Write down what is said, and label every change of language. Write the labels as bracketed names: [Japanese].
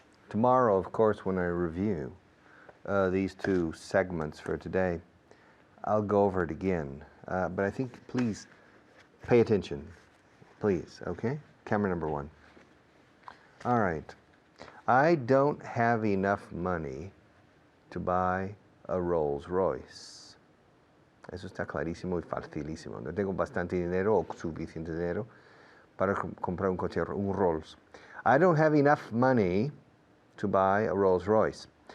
[English] Tomorrow, of course, when I review these two segments for today, I'll go over it again. But I think, please, pay attention. Please, okay? Camera number one. All right. I don't have enough money to buy a Rolls Royce. [Spanish] Eso está clarísimo y facilísimo. No tengo bastante dinero o suficiente dinero para comprar un coche, un Rolls. [English] I don't have enough money to buy a Rolls Royce.